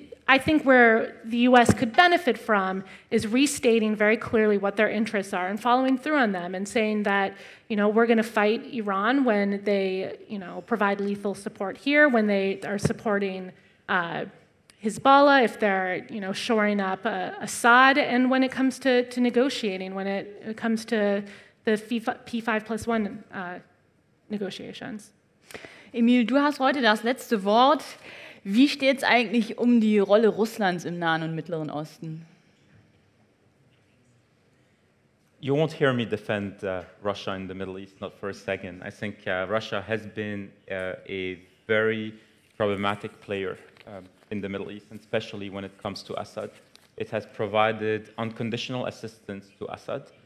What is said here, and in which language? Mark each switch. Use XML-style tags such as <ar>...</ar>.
<en>I think where the US could benefit from is restating very clearly what their interests are and following through on them and saying that, we're going to fight Iran when they, provide lethal support here, when they are supporting Hezbollah, if they're, shoring up Assad, and when it comes to negotiating, when it comes to the P5+1 negotiations.</en> <de>Emile, du hast heute das letzte Wort. Wie steht es eigentlich um die Rolle Russlands im Nahen und Mittleren Osten?</de> <en>You won't hear me defend Russia in the Middle East, not for a second. I think Russia has been a very problematic player in the Middle East, and especially when it comes to Assad. It has provided unconditional assistance to Assad.</en>